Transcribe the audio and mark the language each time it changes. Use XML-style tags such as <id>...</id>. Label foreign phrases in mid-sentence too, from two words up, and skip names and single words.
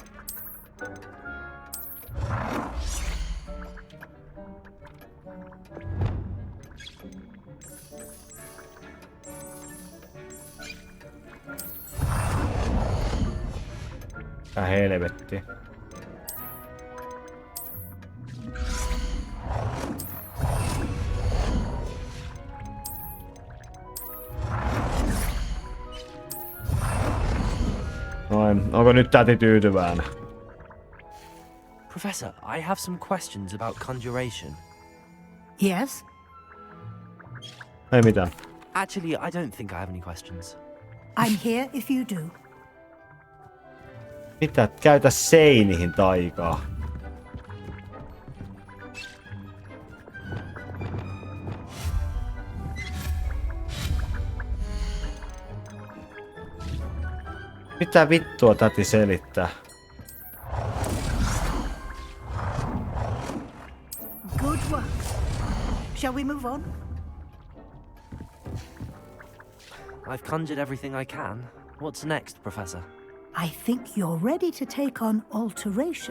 <fi>Tää helvetti. Noin, onko nyt täti tyytyväinen?</fi> <en>Professor, I have some questions about conjuration. Yes?</en> <fi>Ei mitään.</fi> <en>Actually, I don't think I have any questions. I'm here if you do.</en> <fi>Mitä? Käytä seinihin taikaa. Mitä vittua täti selittää?</fi> <en>Good work. Shall we move on? I've conjured everything I can. What's next, Professor? I think you're ready to take on alteration.</en>